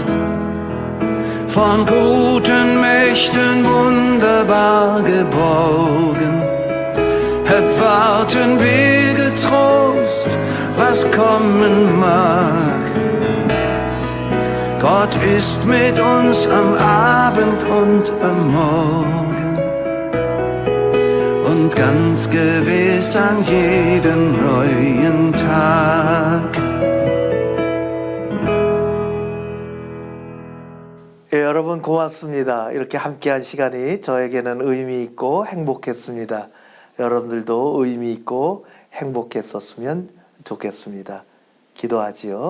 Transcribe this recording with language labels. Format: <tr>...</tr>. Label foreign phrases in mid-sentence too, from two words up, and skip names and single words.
<de>Von guten Mächten wunderbar geborgen, erwarten wir getrost, was kommen mag. Gott ist mit uns am Abend und am Morgen und ganz gewiss an jedem neuen Tag.</de> <ko>예, 여러분 고맙습니다. 이렇게 함께한 시간이 저에게는 의미 있고 행복했습니다. 여러분들도 의미 있고 행복했었으면 좋겠습니다. 기도하지요.</ko>